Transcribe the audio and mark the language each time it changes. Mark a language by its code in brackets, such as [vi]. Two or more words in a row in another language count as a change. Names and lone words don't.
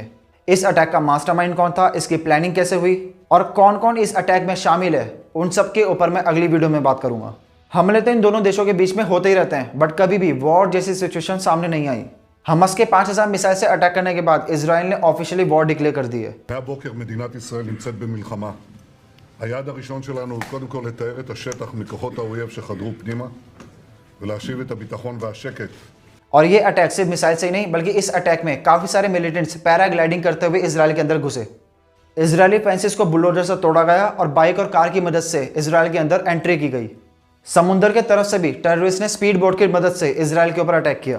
[hi] इस अटैक का मास्टरमाइंड कौन था, इसकी प्लानिंग कैसे हुई और कौन कौन इस अटैक में शामिल है, उन सब के ऊपर मैं अगली वीडियो में बात करूंगा। हमले तो इन दोनों देशों के बीच में होते ही रहते हैं, बट कभी भी वॉर जैसी सिचुएशन सामने नहीं आई। हमास के 5000 मिसाइल से अटैक करने के बाद इजराइल ने [en] officially war declare [hi] कर दी है। [he] מהבוקר מדינת ישראל נמצאת במלחמה. היעד הראשון שלנו הוא קודם כל לתאר את השטח מכוחות האויב שחדרו פנימה ולהשיב את הביטחון והשקט. [hi] और ये अटैक सिर्फ मिसाइल से ही नहीं बल्कि इस अटैक में काफ़ी सारे मिलिटेंट्स पैराग्लाइडिंग करते हुए इजराइल के अंदर घुसे। [en] Israeli fences [hi] को बुलडोजर से तोड़ा गया और बाइक और कार की मदद से इजराइल के अंदर एंट्री की गई। समुद्र के तरफ से भी टेररिस्ट ने [en] speed boat [hi] की मदद से इजराइल के ऊपर अटैक किया।